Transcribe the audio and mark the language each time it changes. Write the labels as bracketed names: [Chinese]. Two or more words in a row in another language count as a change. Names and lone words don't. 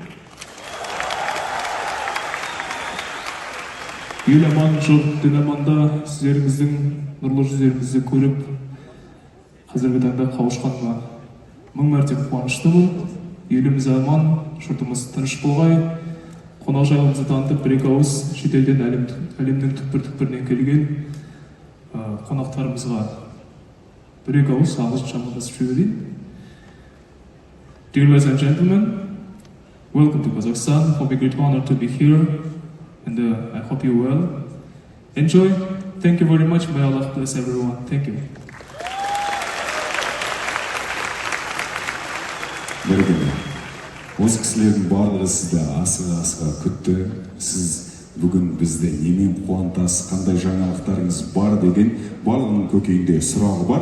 [Kazakh] Ел аман, жұрт дін аманда, сіздеріңіздің нұрлы жүздеріңізді көріп, қазіргі таңда қауышқаныма мың мәрте қуаныштымын. Еліміз аман, жұртымыз тыныш болғай, қонақжайлығымызды танытып, бір-екі ауыз шетелден әлемнің түкпір-түкпірінен келген қонақтарымызға бір-екі ауыз ағылшынша амандасып жіберейін. [English] Dear ladies and gentlemen, welcome to Kazakhstan. For me, great honor to be here, and I hope you well. Enjoy. Thank you very much. May Allah bless everyone. Thank you. [Kazakh] Бәрекелді. Осы кісілердің барлығы сізді асыға күтті. Сіз бүгін бізді немен қуантасыз, қандай жаңалықтарыңыз бар деген барлығының көкейінде сұрағы бар.